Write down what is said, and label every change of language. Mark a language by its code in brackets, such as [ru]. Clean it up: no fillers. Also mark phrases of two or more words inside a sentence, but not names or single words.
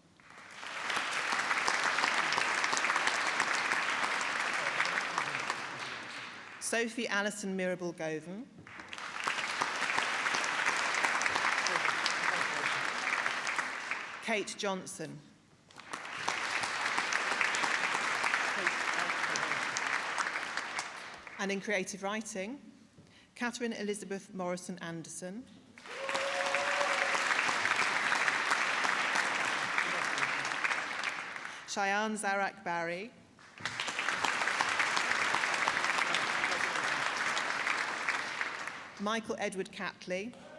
[en] Sophie Alison Mirabel Govan. Kate Johnson. And in creative writing, Catherine Elizabeth Morrison Anderson. Cheyenne Zarak Barry. Michael Edward Catley.